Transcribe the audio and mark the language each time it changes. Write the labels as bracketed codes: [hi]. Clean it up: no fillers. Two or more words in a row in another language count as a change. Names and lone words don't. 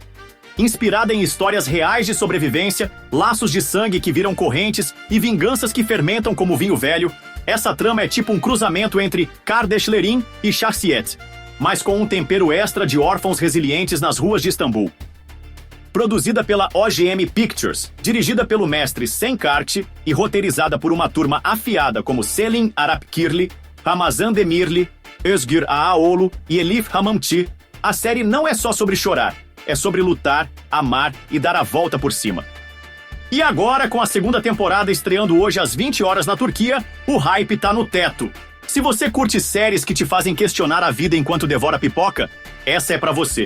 [pt] Inspirada em histórias reais de sobrevivência, laços de sangue que viram correntes e vinganças que fermentam como vinho velho, essa trama é tipo um cruzamento entre Kardasherim e Shakhsiyyat, mas com um tempero extra de órfãos resilientes nas ruas de Istambul. Produzida pela OGM Pictures, dirigida pelo mestre Sen Kart e roteirizada por uma turma afiada como Selin Arapkirli, Ramazan Demirli, Özgür Ağaoğlu e Elif Hamamti, a série não é só sobre chorar, é sobre lutar, amar e dar a volta por cima. E agora, com a segunda temporada estreando hoje às 20 horas na Turquia, o hype tá no teto. Se você curte séries que te fazem questionar a vida enquanto devora pipoca, essa é pra você.